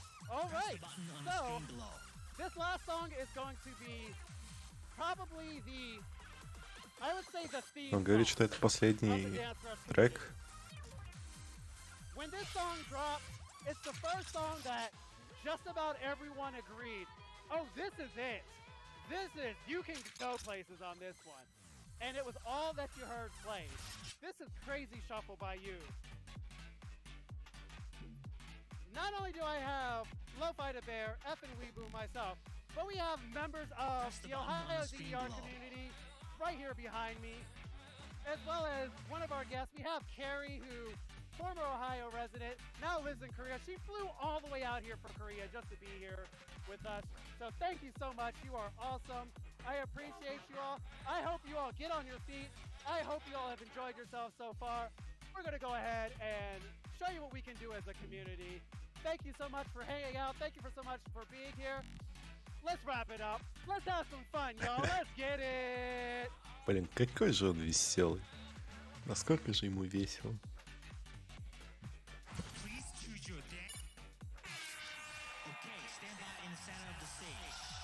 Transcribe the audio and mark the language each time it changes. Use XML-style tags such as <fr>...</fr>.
<en>All right, so this last song is going to be probably the, I would say, the theme.</en> <ru>Он говорит, что это последний трек.</ru> <en>When this song dropped, it's the first song that just about everyone agreed, oh, this is it. You can go places on this one. And it was all that you heard played. This is Crazy Shuffle by you. Not only do I have Lo-Fi to Bear, F and Weeboo myself, but we have members of the Ohio DDR community right here behind me, as well as one of our guests. We have Carrie, who, former Ohio resident, now lives in Korea. She flew all the way out here from Korea just to be here with us. So thank you so much. You are awesome. I appreciate you all. I hope you all get on your feet. I hope you all have enjoyed yourselves so far. We're going to go ahead and show you what we can do as a community. Thank you so much for hanging out. Thank you so much for being here. Let's wrap it up. Let's have some fun, y'all. Let's get it.</en> <ru>Блин, какой же он веселый. Насколько же ему весело.</ru> <en>Please choose your deck. Okay, stand by in the center of the stage.</en>